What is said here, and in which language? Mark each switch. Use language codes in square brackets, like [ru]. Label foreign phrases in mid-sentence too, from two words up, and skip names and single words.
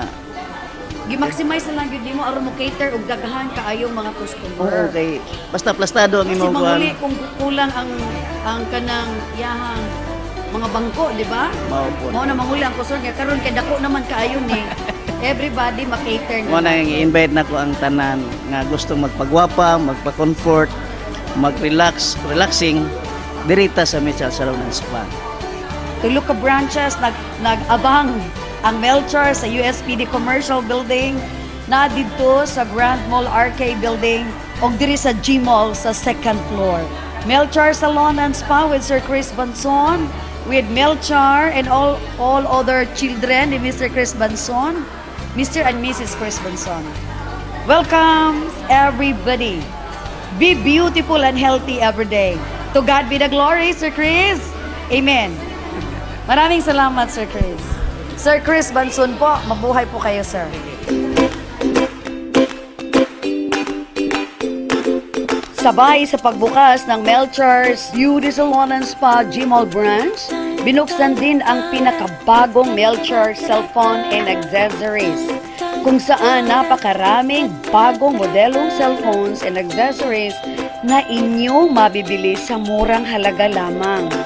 [ceb] Gi-maximize na lang gyud nimo aron mo cater og daghan kaayong mga customer. Oo, kay basta plastado ang Kasi imong kuan. manguli kung kulang ang kanang iyahang mga bangko, di ba? Mao po. Mao na manguli ang customer kaya karon kay dako naman kaayo ni everybody ma-cater Mo na na. yung i-invite na ko ang tanan nga gusto magpagwapa, magpa-comfort, relaxing dirita sa Mitchell Salon and Spa. Tulo ka branches nag-abang ang Melchar sa USPD Commercial Building, na dito sa Grand Mall Arcade Building o diri sa Gmall sa second floor. [en] Melchar Salon and Spa with Sir Chris Banson, with Melchar and all other children ni Mr. Chris Banson, Mr. and Mrs. Chris Banson. Welcome everybody. Be beautiful and healthy every day. To God be the glory, Sir Chris. Amen. [tl] Maraming salamat, Sir Chris. Sir Chris Banson po, mabuhay po kayo, sir. Sabay sa pagbukas ng Melchar's Beauty Salon and Spa Gmall branch, binuksan din ang pinakabagong Melchar [en] cellphone and accessories, [tl] kung saan napakaraming bagong modelong [en] cellphones and accessories [tl] na inyong mabibili sa murang halaga lamang.